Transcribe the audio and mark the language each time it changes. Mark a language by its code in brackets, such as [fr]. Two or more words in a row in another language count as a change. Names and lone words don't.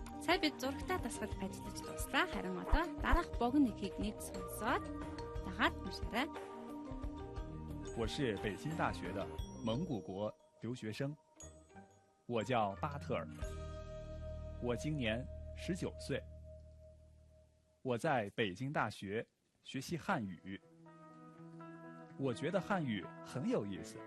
[mn] Сая бид зурагтаа дасгал ажиллаж дуслаа. Харин одоо дараах богинохийг нэг сонсоод дагаад уншаарай. [zh] 我是北京大学的蒙古国留学生，我叫巴特尔，我今年19岁，我在北京大学学习汉语，我觉得汉语很有意思。